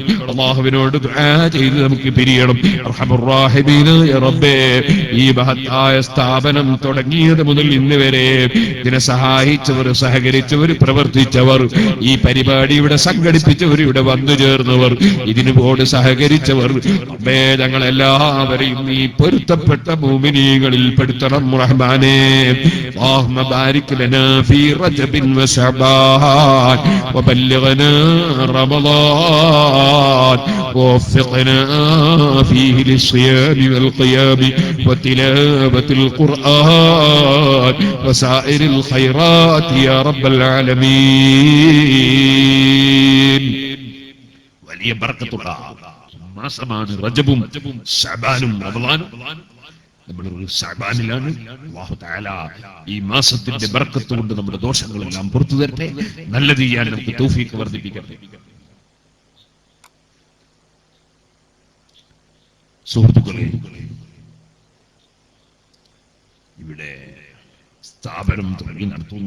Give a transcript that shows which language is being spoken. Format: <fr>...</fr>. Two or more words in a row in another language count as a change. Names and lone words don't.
<ml>അല്ലാഹുവിനോട് ദുആ ചെയ്ത് നമുക്ക് പിരിയണം.</ml> <ar>أرحم الراحمين</ar> <ml>റബ്ബേ, ഈ മഹത്തായ സ്ഥാപനം തുടങ്ങിയത് മുതൽ ഇന്ന് വരെ ഇതിനെ സഹായിച്ചവർ, സഹകരിച്ചവർ, പ്രവർത്തിച്ചവർ, ഈ പരിപാടി ഇവിടെ സംഘടിപ്പിച്ചവർ, ഇവിടെ വന്നു ചേർന്നവർ, ഇതിനോട് സഹകരിച്ചവർ, റബ്ബേ ഞങ്ങളെല്ലാവരെയും നീ പൊരുത്തപ്പെട്ട മുഅ്മിനീങ്ങളിൽ പെടുത്തണം റഹ്മാനേ.</ml> <ar>اللهم بارك لنا في رجب وشعبان وبلغنا رمضان ووفقنا فيه للصيام والقيام وتلاوة القرآن وسائر الخيرات يا رب العالمين.</ar> <ml>വലിയ ബർക്കത്തുള്ള മാസമാണ് റജബും ശഅബാനും റമളാനും. നമ്മളൊരു ശഅബാനിലാണ്.</ml> <ar>الله تعالى</ar> <ml>ഈ മാസത്തിന്റെ ബർക്കത്ത് കൊണ്ട് നമ്മുടെ ദോഷങ്ങളെല്ലാം പുറത്തു തരട്ടെ. നല്ലത് ചെയ്യാൻ നമുക്ക് തൗഫീഖ് വർദ്ധിപ്പിക്കട്ടെ. സുഹൃത്തുക്കളെ, ഇവിടെ സ്ഥാപനം തുടങ്ങി നടത്തുന്നു.</ml>